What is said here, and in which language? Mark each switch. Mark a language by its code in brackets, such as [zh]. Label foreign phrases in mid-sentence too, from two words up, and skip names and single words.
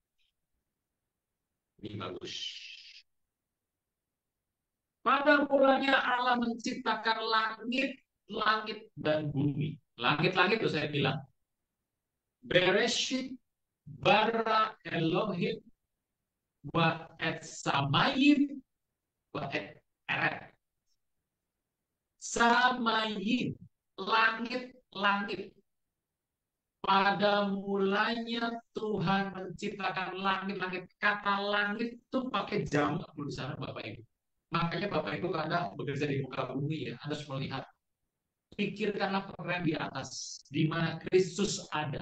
[id] Ini bagus. Pada mulanya Allah menciptakan langit dan bumi. Langit-langit itu saya bilang. [he] בראשית ברא אלהים ו את שמים ו את ארץ. [id] Samayim, langit-langit. Pada mulanya Tuhan menciptakan langit-langit. Kata langit itu pakai jamak tulisan Bapak Ibu. Makanya Bapak Ibu kadang bekerja di muka bumi ya, Anda harus melihat. Pikirkanlah perkara di atas, di mana Kristus ada.